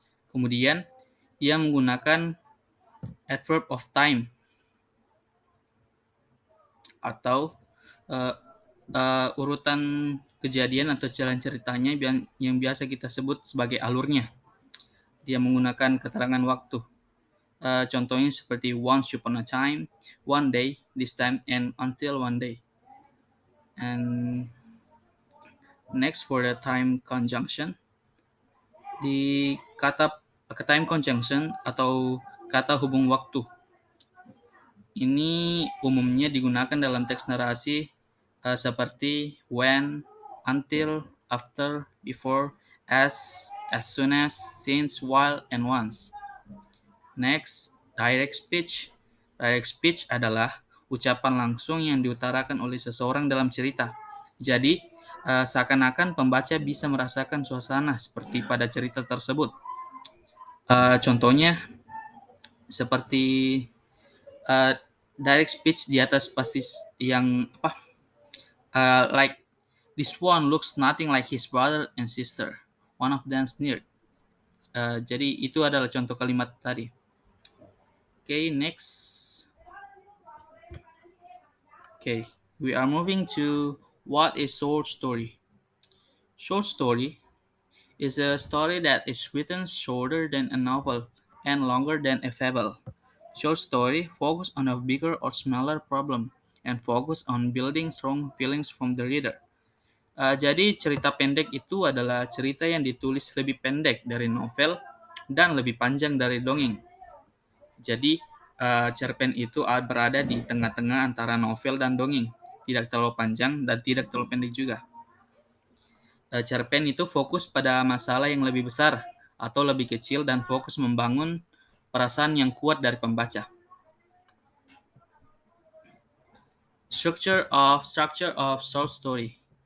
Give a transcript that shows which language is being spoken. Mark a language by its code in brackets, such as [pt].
[id] Kemudian ia menggunakan adverb of time atau uh, urutan kejadian atau jalan ceritanya yang biasa kita sebut sebagai alurnya. Dia menggunakan keterangan waktu. Contohnya seperti [en] once upon a time, one day, this time, and until one day. And next for the time conjunction, [id] di kata time conjunction atau kata hubung waktu ini umumnya digunakan dalam teks narasi seperti [en] when, until, after, before, as soon as, since, while, and once. Next, direct speech. [id] Direct speech adalah ucapan langsung yang diutarakan oleh seseorang dalam cerita. Jadi, seakan-akan pembaca bisa merasakan suasana seperti pada cerita tersebut. Contohnya seperti [en] direct speech [id] di atas pasti yang [en] like this one looks nothing like his brother and sister. One of them sneered. [id] Jadi itu adalah contoh kalimat tadi. [en] Okay, next. Okay, we are moving to what is short story. Short story is a story that is written shorter than a novel and longer than a fable. Short story focus on a bigger or smaller problem and focus on building strong feelings from the reader. [id] Jadi cerita pendek itu adalah cerita yang ditulis lebih pendek dari novel dan lebih panjang dari dongeng. Jadi cerpen itu berada di tengah-tengah antara novel dan dongeng, tidak terlalu panjang dan tidak terlalu pendek juga. Cerpen itu fokus pada masalah yang lebih besar atau lebih kecil dan fokus membangun perasaan yang kuat dari pembaca. [en] Structure of short story.